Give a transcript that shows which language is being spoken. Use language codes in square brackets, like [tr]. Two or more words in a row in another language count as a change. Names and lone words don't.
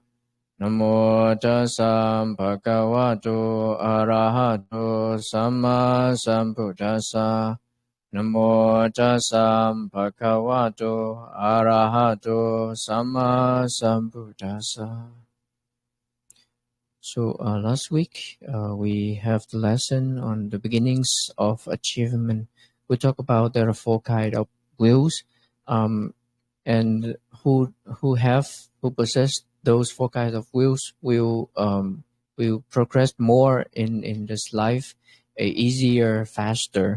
[pi] Namo tassa Bhagavato Arahato Samma Sambuddhassa. Namo tassa Bhagavato Arahato Samma Sambuddhassa. [en] So last week we have the lesson on the beginnings of achievement. We talk about there are four kinds of wills, and who possess those four kinds of wills will progress more in this life, easier, faster.